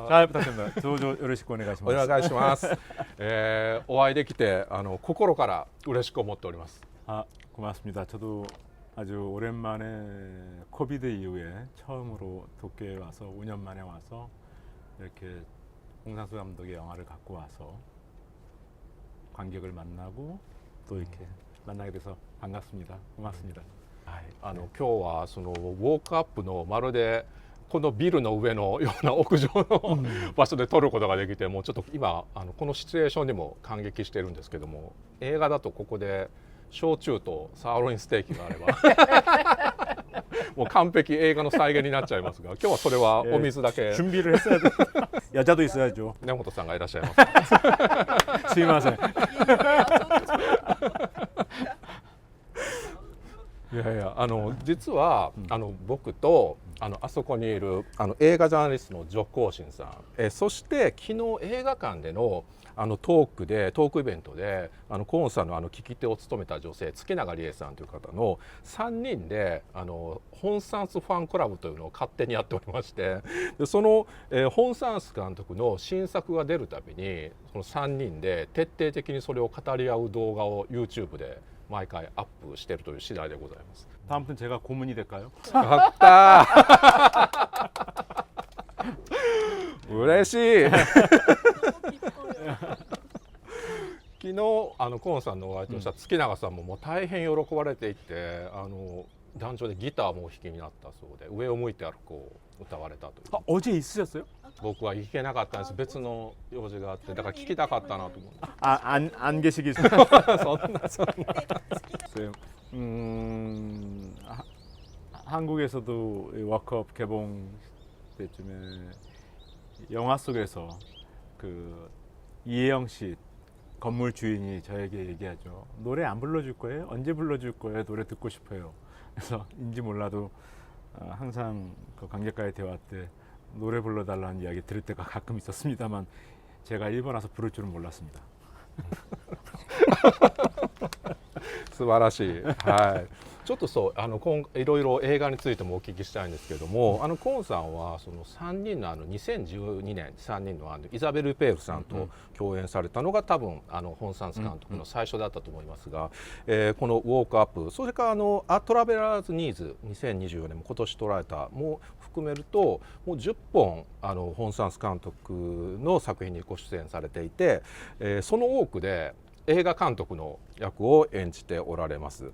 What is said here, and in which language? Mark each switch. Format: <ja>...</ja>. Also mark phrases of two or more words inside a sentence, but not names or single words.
<ko>잘 부탁드립니다. 조조</ko> <ja>よろしくお願いします。お願いします。お会いできて心から嬉しく思っております。</ja> <ko>고맙습니다. 저도 아주 오랜만에 코비드 이후에 처음으로 도쿄에 와서 5년 만에 와서 이렇게 홍상수 감독의 영화를 갖고 와서 관객을 만나고 또 이렇게 만나게 돼서 반갑습니다. 고맙습니다.</ko> <ja>今日はそのウォークアップのまるでこのビルの上のような屋上の場所で撮ることができて、もうちょっと今このシチュエーションにも感激してるんですけども、映画だとここで焼酎とサーロインステーキがあればもう完璧映画の再現になっちゃいますが、今日はそれはお水だけ。</ja> <ko>준비를 했어야 돼. 야자도 있어야죠.</ko> <ja>根本さんがいらっしゃいます。すいません。いやいや実は僕とあそこにいる映画ジャーナリストのジョ・コーシンさん、そして昨日映画館でのトークイベントでコーンさんの聞き手を務めた女性月永理恵さんという方の3人でホン・サンスファンクラブというのを勝手にやっておりまして、でその、ホン・サンス監督の新作が出るたびにその3人で徹底的にそれを語り合う動画を YouTube で毎回アップしているという次第でございます。</ja> <ko>다음부터 제가 고문이 될까요? 맞다.</ko> <ja>嬉しい昨日コーンさんのお相手をした月永さんももう大変喜ばれていて、壇上でギターもお弾きになったそうで、上を向いて歩こう歌われたという。</ja> <ko>어제 있으셨어요?</ko> <ja>僕は弾けなかったんです。別の用事があって、だから聞きたかったなと思って。</ja> <ko>안 계시기</ko> <ja>そんな</ja> <ko>한국에서도 워크업 개봉 때쯤에 영화 속에서 그 이혜영 씨 건물 주인이 저에게 얘기하죠. 노래 안 불러줄 거예요? 언제 불러줄 거예요? 노래 듣고 싶어요. 그래서 인지 몰라도 항상 그 관객과의 대화 때 노래 불러달라는 이야기 들을 때가 가끔 있었습니다만 제가 일본 와서 부를 줄은 몰랐습니다.</ko> <ja>素晴らしい。はい。ちょっとそういろいろ映画についてもお聞きしたいんですけれども、コーンさんはその3人の2012年3人のイザベル・ペールさんと共演されたのが多分ホン・サンス監督の最初だったと思いますが、この「ウォークアップ」、それから「トラベラーズ・ニーズ」2024年も今年撮られたも含めるともう10本ホン・サンス監督の作品にご出演されていて、その多くで映画監督の役を演じておられます。</ja>